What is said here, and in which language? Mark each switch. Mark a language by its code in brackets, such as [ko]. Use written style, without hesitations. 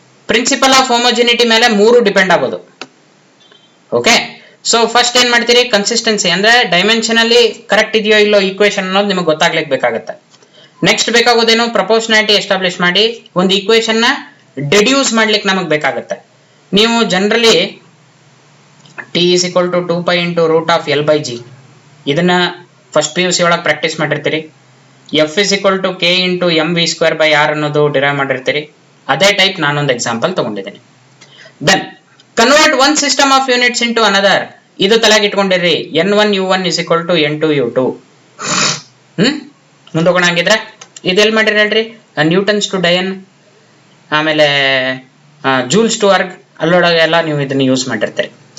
[en] principle of homogeneity [kn] ಮೇಲೆ 3 depend ಆಗೋದು. Okay, so first ಏನ್ ಮಾಡ್ತೀರಿ? ಕನ್ಸಿಸ್ಟೆನ್ಸಿ ಅಂದ್ರೆ ಡೈಮೆನ್ಷನ್ ಅಲ್ಲಿ ಕರೆಕ್ಟ್ ಇದೆಯೋ ಇಲ್ಲೋ ಈಕ್ವೇಶನ್ ಅನ್ನೋದು ನಿಮಗೆ ಗೊತ್ತಾಗ್ಲಿಕ್ಕೆ ಬೇಕಾಗುತ್ತೆ. ನೆಕ್ಸ್ಟ್ ಬೇಕಾಗೋದೇನು? ಪ್ರಪೋರ್ಷನಾಲಿಟಿ ಎಸ್ಟಾಬ್ಲಿಷ್ ಮಾಡಿ ಒಂದು ಈಕ್ವೇಶನ್ ನ ಡೆಡ್ಯೂಸ್ ಮಾಡ್ಲಿಕ್ಕೆ ನಮಗೆ ಬೇಕಾಗುತ್ತೆ. ನೀವು generally [en] t is equal to 2 pi into root of L by G [kn] ಇದನ್ನ ಫಸ್ಟ್ PUC ಒಳಗೆ practice ಮಾಡಿರ್ತೀರಿ. [en] F is equal to k into mv square by r [kn] ಅನ್ನೋದು ಡಿರೈವ್ ಮಾಡಿರ್ತೀರಿ. ಅದೇ ಟೈಪ್ ನಾನೊಂದು ಎಕ್ಸಾಂಪಲ್ ತಗೊಂಡಿದ್ದೀನಿ. [en] Then convert one system of units into another. [kn] ಇದು ತಲೆಗೆ ಇಟ್ಕೊಂಡಿರ್ರಿ. [en] n1 u1 is equal to n2 u2. [kn] ಮುಂದೋಗೋಣ. ಹಂಗಿದ್ರೆ ಇದೆಲ್ಲಿ ಮಾಡಿರಿ ಹೇಳ್ರಿ? ನ್ಯೂಟನ್ಸ್ ಟು ಡಯನ್, ಆಮೇಲೆ ಜೂಲ್ಸ್ ಟು ವರ್ಗ್, ಅಲ್ಲೊಳಗೆಲ್ಲ ನೀವು ಇದನ್ನ ಯೂಸ್ ಮಾಡಿರ್ತೀರಿ.